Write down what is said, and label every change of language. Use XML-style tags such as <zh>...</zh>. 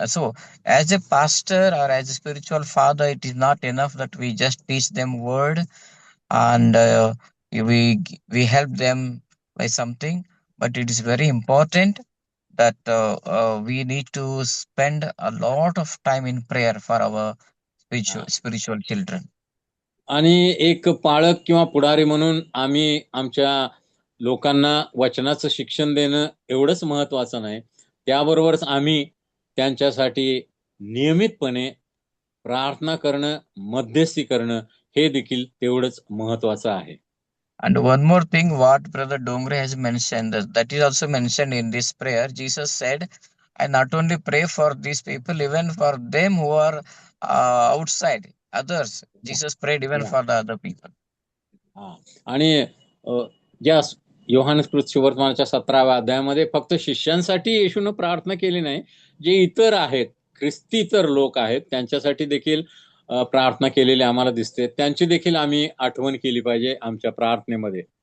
<en>So, as a pastor or as a spiritual father, it is not enough that we just teach them word and we help them by something, but it is very important that we need to spend a lot of time in prayer for our spiritual children.</en> <mr>आणि एक पाळक किंवा पुढारी म्हणून आम्ही आमच्या लोकांना वचनाचं शिक्षण देणं एवढंच महत्वाचं नाही, त्याबरोबरच आम्ही त्यांच्यासाठी नियमितपणे प्रार्थना करणं, मध्यस्थी करणं हे देखील तेवढंच महत्वाचं आहे.</mr> <en>And one more thing, what Brother Dongre has mentioned, that is also mentioned in this prayer. Jesus said, I not only pray for these people, even for them who are outside, others. Jesus prayed even for the other people.</en> <mr>आणि ज्या योहानस्कृत सुवर्तमानाच्या 17व्या अध्यायामध्ये फक्त शिष्यांसाठी येशूनं प्रार्थना केली नाही, जे इतर आहेत, ख्रिस्तीतर लोक आहेत, त्यांच्यासाठी देखील प्रार्थना केलेली आम्हाला दिसते. त्यांची देखील आम्ही आठवण केली पाहिजे आमच्या प्रार्थनेमध्ये.</mr>